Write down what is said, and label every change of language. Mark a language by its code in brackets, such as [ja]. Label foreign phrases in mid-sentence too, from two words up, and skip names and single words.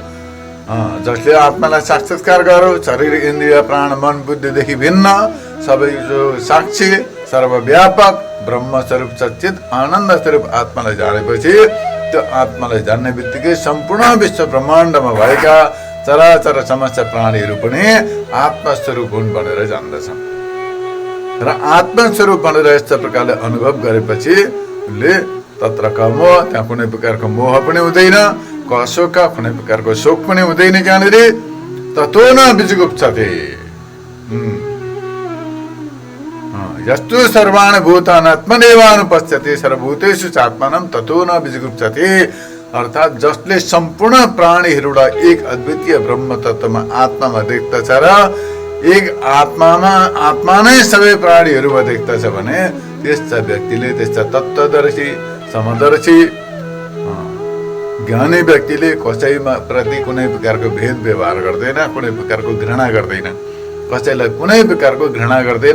[ne] जसले आत्मालाई साक्षात्कार गर्यो, शरीर इन्द्रिय प्राण मन बुद्धिदेखि भिन्न सबै जो साक्षी सर्वव्यापक ब्रह्म स्वरूप सच्चित आनन्द स्वरूप आत्मालाई जानेपछि त्यो आत्मालाई जान्ने बित्तिकै सम्पूर्ण विश्व ब्रह्माण्डमा भएका चराचर समस्त प्राणीहरू पनि आत्मस्वरूप हुन् भनेर जान्दछ। र आत्मस्वरूप भनेर यस्तो प्रकारले अनुभव गरेपछि उसले [sa] तत्र मोह, [ne] त्यहाँ कुनै प्रकारको मोह पनि हुँदैन, अशोक कुनै प्रकारको शोक पनि हुँदैन, त्यहाँनिर [sa] ततो न विजुगुप्सते। यस्तु सर्वाणि भूतानि आत्मनेवानुपश्यति सर्वभूतेषु चात्मानं ततो न विजुगुप्सते, [ne] अर्थात् जसले सम्पूर्ण प्राणीहरूलाई एक अद्वितीय ब्रह्म तत्वमा आत्मामा देख्दछ र एक आत्मा नै सबै प्राणीहरूमा देख्दछ भने त्यस्ता व्यक्तिले, त्यस्ता तत्त्वदर्शी समदर्शी ज्ञानी व्यक्तिले कसैमा प्रति कुनै प्रकारको भेद व्यवहार गर्दैन, कुनै प्रकारको घृणा गर्दैन, कसैलाई कुनै प्रकारको घृणा गर्दैन।